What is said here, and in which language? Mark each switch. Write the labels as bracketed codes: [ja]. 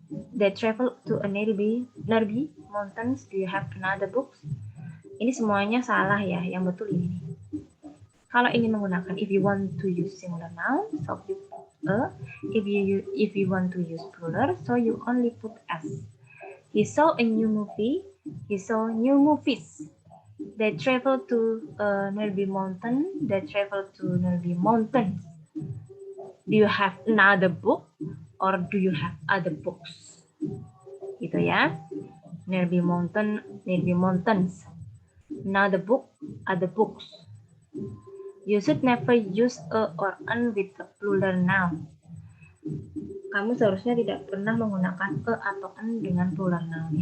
[en] They traveled to a nearby mountains. Do you have another book? [id] Ini semuanya salah ya, yang betul ini. Kalau ini menggunakan [en] if you want to use singular noun, so you put a. If you want to use plural, so you only put s. He saw a new movie. He saw new movies. They traveled to a nearby mountain. They traveled to nearby mountains. Do you have another book or do you have other books? [id] Gitu ya. [en] Nearby mountains. Another book, other books. You should never use a or an with a plural noun. [id] Kamu seharusnya tidak pernah menggunakan e atau an dengan plural noun.